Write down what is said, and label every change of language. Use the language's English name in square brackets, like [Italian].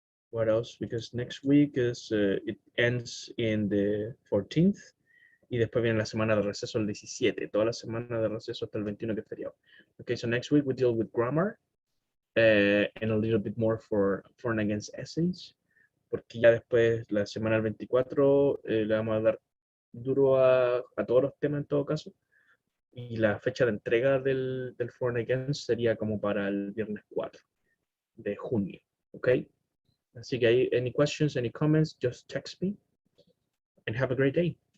[English] What else? Because next week is it ends in the 14th. [Spanish] Y después viene la semana de receso el 17, toda la semana de receso hasta el 21 que es feriado. [English] Okay, so next week we deal with grammar and a little bit more for and against essays, [Spanish] porque ya después la semana del 24 le vamos a dar duro a todos los temas en todo caso, y la fecha de entrega del for and against sería como para el viernes 4 de junio, ¿ok? Así que ahí, [English] any questions, any comments, just text me, and have a great day.